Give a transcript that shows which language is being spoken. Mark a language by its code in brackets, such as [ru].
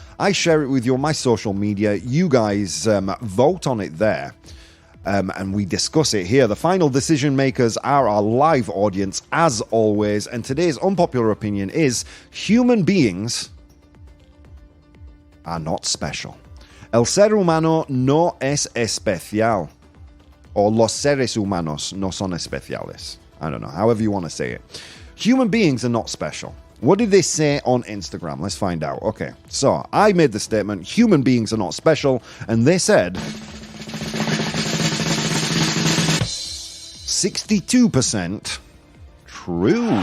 [en] I share it with you on my social media. You guys vote on it there, and we discuss it here. The final decision makers are our live audience, as always. And today's unpopular opinion is human beings are not special. [es] El ser humano no es especial. [en] Or [es] los seres humanos no son especiales. [en] I don't know, however you want to say it. Human beings are not special. What did they say on Instagram? Let's find out. Okay, so I made the statement, human beings are not special, and they said, 62% true.